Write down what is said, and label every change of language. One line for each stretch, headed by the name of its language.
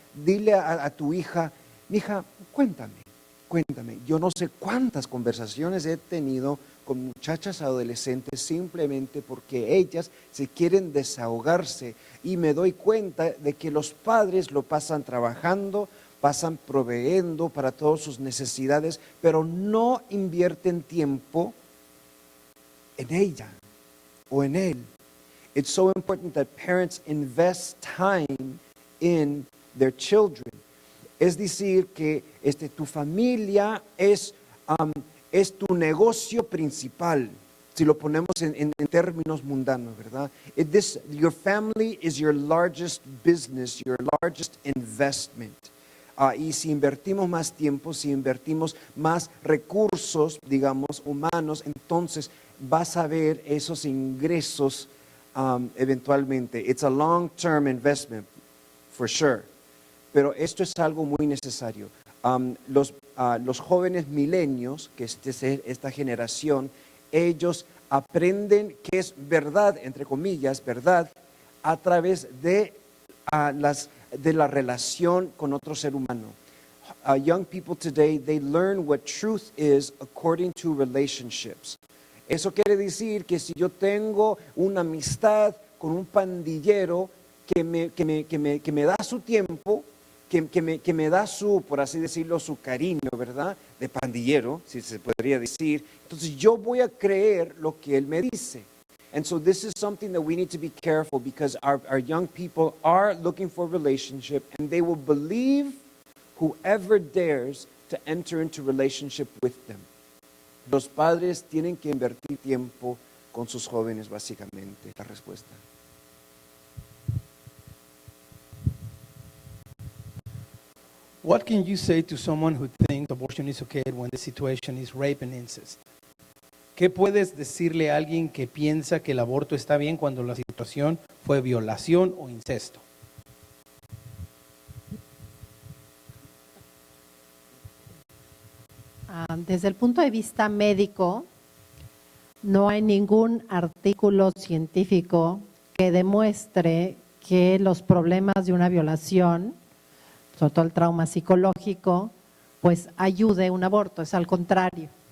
Spanish: Dile a tu hija, mija, cuéntame. Yo no sé cuántas conversaciones he tenido con muchachas adolescentes simplemente porque ellas se quieren desahogarse, y me doy cuenta de que los padres lo pasan trabajando, pasan proveyendo para todas sus necesidades, pero no invierten tiempo en ella o en él.
English: It's so important that parents invest time in their children.
Spanish: Es decir, que tu familia es tu negocio principal, si lo ponemos en términos mundanos, ¿verdad?
English: Your family is your largest business, your largest investment.
Spanish: Y si invertimos más tiempo, si invertimos más recursos, digamos, humanos, entonces vas a ver esos ingresos eventualmente.
English: It's a long-term investment, for sure.
Spanish: Pero esto es algo muy necesario. Los jóvenes milenios, que esta generación, ellos aprenden que es verdad, entre comillas, verdad, a través de la relación con otro ser humano.
English: Young people today, they learn what truth is according to relationships.
Spanish: Eso quiere decir que si yo tengo una amistad con un pandillero que me da su tiempo, que me da su, por así decirlo, su cariño, ¿verdad? De pandillero, si se podría decir. Entonces yo voy a creer lo que él me dice.
English: And so this is something that we need to be careful, because our young people are looking for a relationship, and they will believe whoever dares to enter into relationship with them.
Spanish: Los padres tienen que invertir tiempo con sus jóvenes, básicamente, la respuesta.
English: What can you say to someone who thinks abortion is okay when the situation is rape and incest?
Spanish: ¿Qué puedes decirle a alguien que piensa que el aborto está bien cuando la situación fue violación o incesto? Desde el punto de vista médico, no hay ningún artículo científico que demuestre que los problemas de una violación, sobre todo el trauma psicológico, pues ayude un aborto, es al contrario.